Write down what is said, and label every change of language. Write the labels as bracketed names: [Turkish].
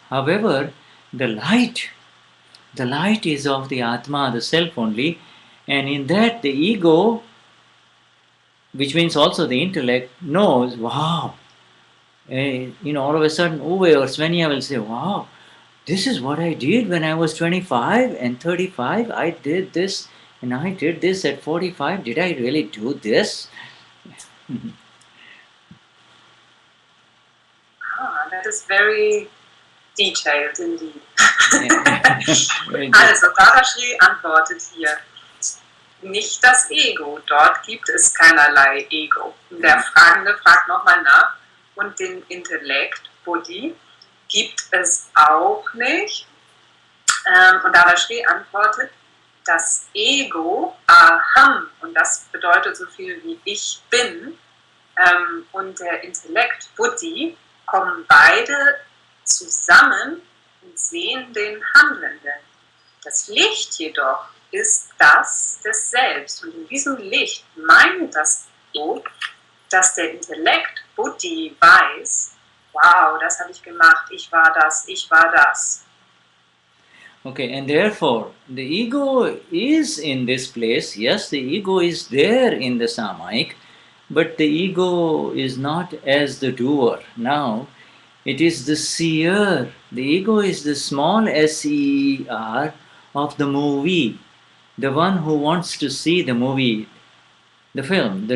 [English] However, the light is of the Atma, the self only, and in that the ego, which means also the intellect, knows, wow, all of a sudden Uwe or Swenja will say, wow, this is what I did when I was 25 and 35. I did this and I did this at 45. Did I really do this? That is very detailed indeed. Very good. [German] Also, Dadashri antwortet hier. Nicht das Ego, dort gibt es keinerlei Ego. Und der Fragende fragt nochmal nach. Und den Intellekt, Buddhi, gibt es auch nicht. Und Dadashri antwortet, das Ego, Aham, und das bedeutet so viel wie ich bin, und der Intellekt, Buddhi, kommen beide zusammen und sehen den Handelnden. Das Licht jedoch ist das des Selbst. Und in diesem Licht meint das Ego, dass der Intellekt, Buddhi, weiß, wow, das habe ich gemacht, ich war das, ich war das. [English] Okay, and therefore, the ego is in this place. Yes, the ego is there in the Samayik, but the ego is not as the doer. Now, it is the seer. The ego is the small SER of the movie, the one who wants to see the movie, the film.